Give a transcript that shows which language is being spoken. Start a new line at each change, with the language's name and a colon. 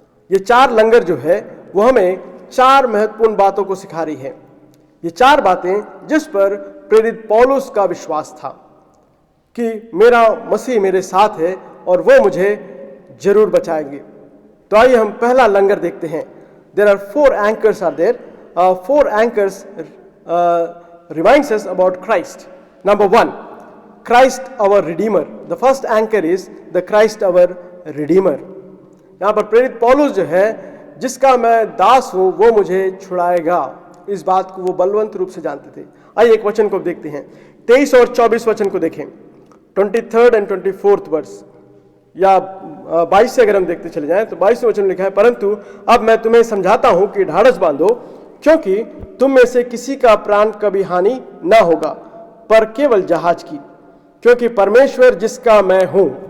Hindi: ये 4 लंगर जो है वो हमें 4 महत्वपूर्ण बातों को सिखा रही है। ये 4 बातें जिस पर प्रेरित पौलुस का विश्वास था कि मेरा मसीह मेरे साथ है और वो मुझे जरूर बचाएंगे। तो आइए हम पहला लंगर देखते हैं।
English: There are 4 anchors are there. 4 anchors reminds us about Christ. Number 1, Christ our Redeemer. The first anchor is the Christ our Redeemer.
Hindi: यहाँ पर प्रेरित पौलुस जो है, जिसका मैं दास हूँ वो मुझे छुड़ाएगा, इस बात को वो बलवंत रूप से जानते थे। आइए एक वचन को देखते हैं, 23 और 24 वचन को देखें,
English: 23rd and 24th verse,
Hindi: या 22 से अगर हम देखते चले जाएं तो 22वें वचन में लिखा है, परंतु अब मैं तुम्हें समझाता हूं कि ढाढ़स बांधो, क्योंकि तुम में से किसी का प्राण कभी हानि ना होगा, पर केवल जहाज की, क्योंकि परमेश्वर जिसका मैं हूं।